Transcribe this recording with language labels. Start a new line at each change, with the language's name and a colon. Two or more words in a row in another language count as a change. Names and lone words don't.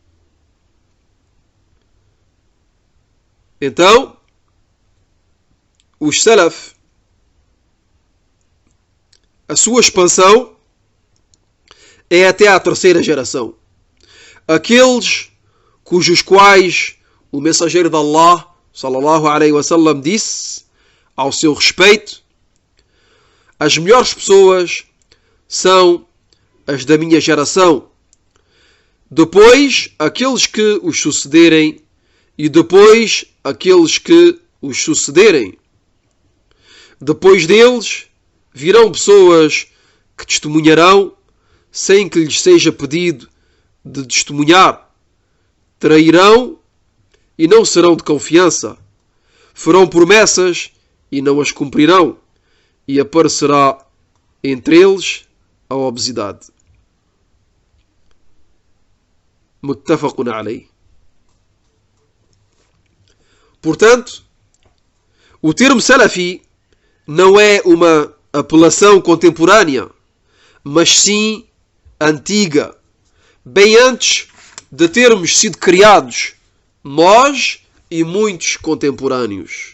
Portuguese: Então, os salaf, a sua expansão é até à terceira geração. Aqueles cujos quais o mensageiro de Allah,
Arabic: صلى الله عليه وسلم,
Portuguese: disse ao seu respeito: as melhores pessoas são as da minha geração, depois aqueles que os sucederem e depois aqueles que os sucederem. Depois deles virão pessoas que testemunharão sem que lhes seja pedido de testemunhar, trairão e não serão de confiança, farão promessas e não as cumprirão, e aparecerá entre eles a obesidade.
Arabic: متفق عليه.
Portuguese: Portanto, o termo salafi não é uma apelação contemporânea, mas sim antiga, bem antes de termos sido criados nós e muitos contemporâneos.